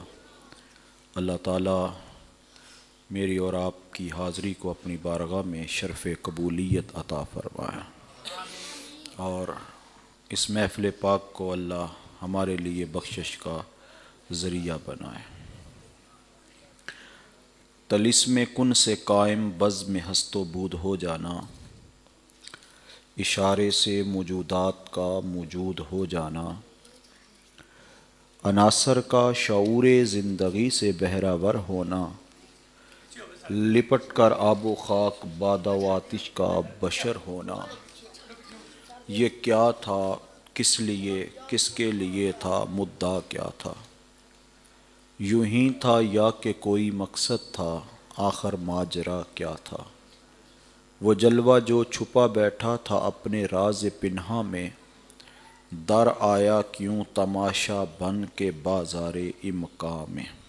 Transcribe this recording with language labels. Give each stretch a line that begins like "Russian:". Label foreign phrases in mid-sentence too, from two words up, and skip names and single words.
Urdu: اللہ تعالیٰ میری اور آپ کی حاضری کو اپنی بارگاہ میں شرف قبولیت عطا فرمایا، اور اس محفل پاک کو اللہ ہمارے لیے بخشش کا ذریعہ بنائے۔ طلسم کن سے قائم بزم ہست و بود ہو جانا، اشارے سے موجودات کا موجود ہو جانا، عناصر کا شعور زندگی سے بہرہ ور ہونا، لپٹ کر آب و خاک باد و آتش کا بشر ہونا۔ یہ کیا تھا، کس لیے، کس کے لیے تھا، مدعا کیا تھا؟ یوں ہی تھا یا کہ کوئی مقصد تھا، آخر ماجرا کیا تھا؟ وہ جلوہ جو چھپا بیٹھا تھا اپنے راز پنہاں میں، در آیا کیوں تماشا بن کے بازار امکاں میں۔